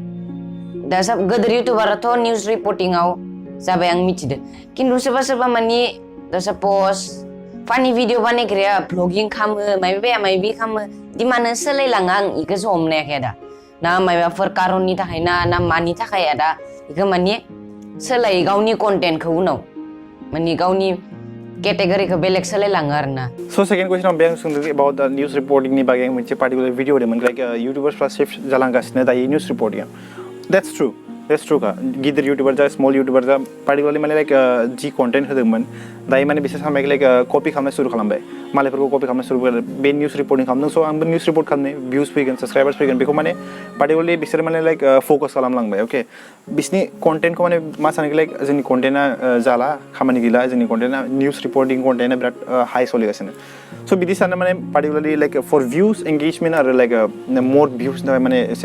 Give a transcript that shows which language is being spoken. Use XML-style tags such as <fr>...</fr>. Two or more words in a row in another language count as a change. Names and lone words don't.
<brx>दा सब गोदोर इउटिउबाराथ'</brx> <en>news reporting</en> <brx>आव जाबाय आं मिथिदो खिन्थु सोरबा माने दा सपोज फानि भिडिअ बानायग्राया ब्लगिं खालामो माबा खालामो इदि मानो सोलायलाङो आं इखौसो हमनायाखै दा ना माबाफोर कारननि थाखाय ना मानि थाखाय दा इखौ माने सोलायो गावनि कन्टेन्टखौ उनाव माने गावनि केटेगरिखौ बेलेग सोलायलाङो आरोना</brx> <en>so second question</en> <brx>आं बेयाव सोंदों</brx> <en>about the news reporting</en> <brx>नि बागै मोनसे</brx> <en>particular video</en> <brx>होदोंमोन</brx> <en>like YouTubers</en> <brx>फ्रा शिफ्ट जालांगासिनो दायो</brx> <en>news reporting that's true That's true</en> <brx>का गिदिर यूट्यूबर जा</brx> <en>small YouTuber</en> <brx>जा पार्टिकुलारली माने लाइक जी कंटेंट होदोंमोन दायो माने बिसोर सानबाय लाइक कपि खालामनाय सुरु खालामबाय मालायफोरखौ कपि खालामनाय सुरु खालामबाय बे</brx> <en>news reporting</en> <brx>खालामदों स' आंबो</brx> <en>news report</en> <brx>खालामनाय भिउस फैगोन साबस्क्राइबार्स फैगोन बेखौ माने पार्टिकुलारली बिसोर माने</brx> <en>like focus</en> <brx>खालामलांबाय ओके बिसोरनि कन्टेन्टखौ माने मा सानखो लाइक जोंनि कन्टेन्टआ जाला खामानि गैला जोंनि कन्टेन्टआ</brx> <en>news reporting</en> <brx>कन्टेन्टआ बिराद हाई सोलिगासिनो स' बिदि सानना माने पार्टिकुलारली</brx> <en>like for views engagement</en> <brx>आरो</brx> <en>like more</en> <brx>भिउसनि थाखाय माने एसे</brx>